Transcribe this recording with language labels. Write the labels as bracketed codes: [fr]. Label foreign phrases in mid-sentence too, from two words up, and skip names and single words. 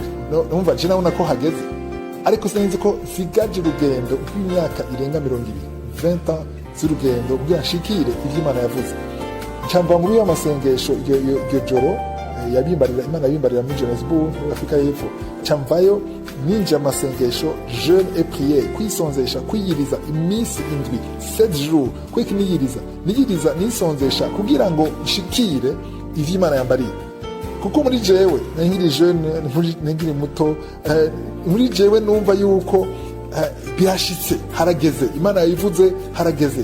[rn] Numva je nabona ko hageze ariko sinzi ko sigaje urugendo rw'imyaka irenga 20 ans z'urugendo kugira nshikire ivyo Imana yavuze. Ncamba muri amasengesho iryo joro yabimbarira Imana yabimbarira muri Johannesburg muri Afrika y'Epfo. Camvayo ninja amasengesho [fr] jeûne et prière [rn] kwisonzesha kwiyiriza iminsi indwi 7 jours kwikiniyiriza nisonzesha kugira ngo nshikire ivyo Imana yambariye. Kuko muri jewe nkiri jeune nkiri muto muri jewe numva yuko birashitse harageze Imana yayivuze harageze.